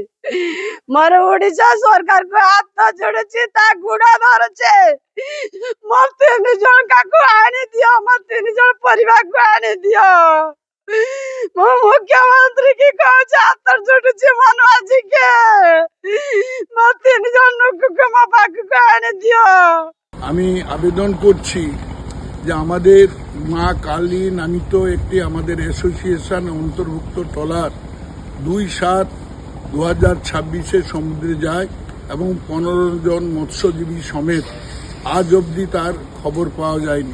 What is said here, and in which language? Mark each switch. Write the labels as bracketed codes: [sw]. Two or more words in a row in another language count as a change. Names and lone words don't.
[or] ମୋର ଓଡିଶା ସରକାରକୁ ହାତ ଯୋଡୁଛି, ତା ଗୁଡ ଧରୁଛେ, ମୋ 3 ଜଣଙ୍କୁ ଆଣିଦିଅ, ମୋ 3 ଜଣ ପରିବାରକୁ ଆଣିଦିଅ। ମୁଁ ମୁଖ୍ୟମନ୍ତ୍ରୀ କି କହୁଛି, ହାତ ଯୋଡୁଛି ମନ ଆଜିକେ, ମୋ 3 ଜଣ ଲୋକଙ୍କୁ ମୋ ପାଖକୁ ଆଣିଦିଅ। [bn] আমি আবেদন করছি যে আমাদের মা কালী নামিত একটি আমাদের অ্যাসোসিয়েশন অন্তর্ভুক্ত ট্রলার 2/7/2026 সমুদ্রে যায় এবং 15 জন মৎস্যজীবী সমেত আজ অবধি তার খবর পাওয়া যায়নি।